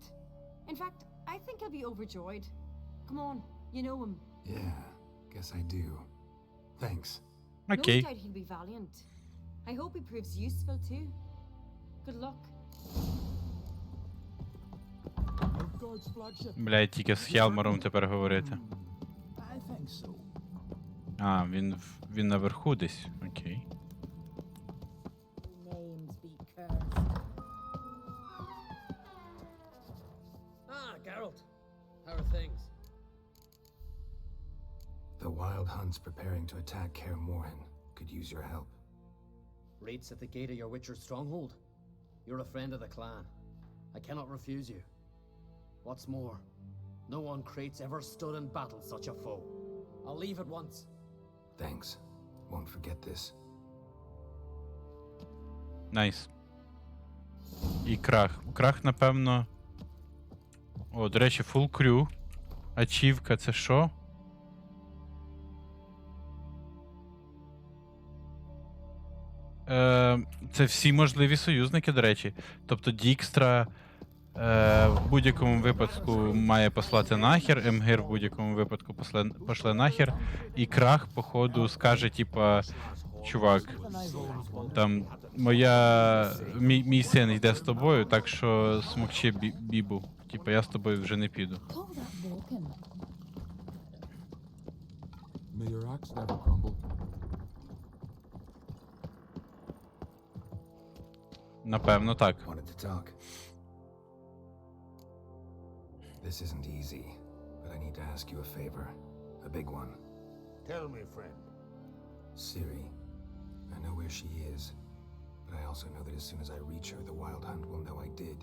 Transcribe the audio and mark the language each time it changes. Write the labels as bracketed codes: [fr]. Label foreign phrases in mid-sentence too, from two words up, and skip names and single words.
[en] In fact, I think he'll be overjoyed. Come on, you know him. Yeah, guess I do. Thanks. [uk] Окей. [en] No doubt he'll be valiant. I hope he proves useful too. Good luck. God's flagship. [uk] Блядь, тільки з Хялмаром тепер говорити. [en] I think so. [uk] А, він наверху десь. Окей. [en] Names be cursed. Ah, Geralt. How are things? The Wild Hunt's preparing to attack Kaer Morhen. Could use your help. Raids at the gate of your Witcher's stronghold. You're a friend of the clan. I cannot refuse you. What's more, no one Crate's ever stood in battle such a foe. I'll leave at once. Thanks. Won't forget this. [uk] Найс. І Крах. Крах, напевно. О, до речі, [en] full crew. [uk] Ачівка, це що? Це всі можливі союзники, до речі. Тобто Дікстра, В будь-якому випадку має послати нахер, Емгир в будь-якому випадку пошле нахер, і крах, походу, скаже, типа, чувак, там, мій син йде з тобою, так що смокчи бібу. Типа, я з тобою вже не піду. [en] May your axe never crumble. [uk] Напевно, так. [en] Wanted to talk. This isn't easy, but I need to ask you a favor. A big one. Tell me, friend. Ciri. I know where she is, but I also know that as soon as I reach her, the Wild Hunt will know I did.